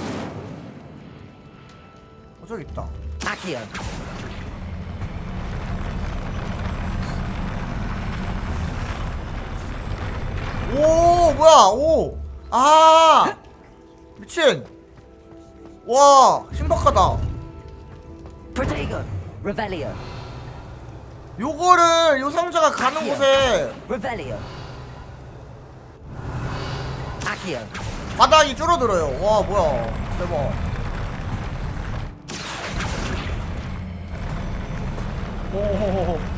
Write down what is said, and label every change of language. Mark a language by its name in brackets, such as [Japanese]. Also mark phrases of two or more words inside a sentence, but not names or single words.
[Korean] 저기 있다. [English] Accio. [Korean] 오 뭐야 아 미친. 와 신박하다. [English] Protego. Revelio. [Korean] 요거를 요 상자가 가는 곳에 [English] Revelio. Accio. [Korean] 바닥이 줄어들어요. 와 뭐야 대박. 오호호호.